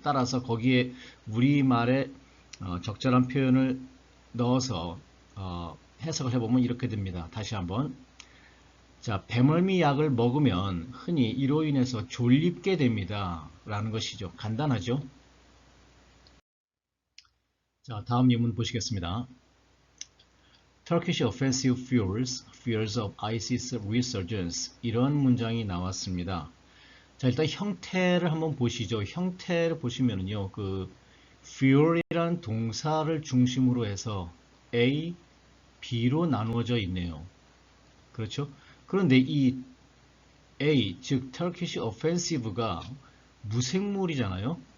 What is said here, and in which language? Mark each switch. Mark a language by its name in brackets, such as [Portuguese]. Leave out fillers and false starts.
[Korean] 따라서 거기에 우리말에 적절한 표현을 넣어서 해석을 해보면 이렇게 됩니다. 다시 한번. 자, 배멀미 약을 먹으면 흔히 이로 인해서 졸립게 됩니다 라는 것이죠. 간단하죠? 자, 다음 예문 보시겠습니다. [English] Turkish offensive fears of ISIS resurgence. [Korean] 이런 문장이 나왔습니다. 자, 일단 형태를 한번 보시죠. 형태를 보시면은요, 그 fear이라는 동사를 중심으로 해서 A, B로 나누어져 있네요. 그렇죠? 그런데 이 A, 즉 Turkish offensive가 무생물이잖아요.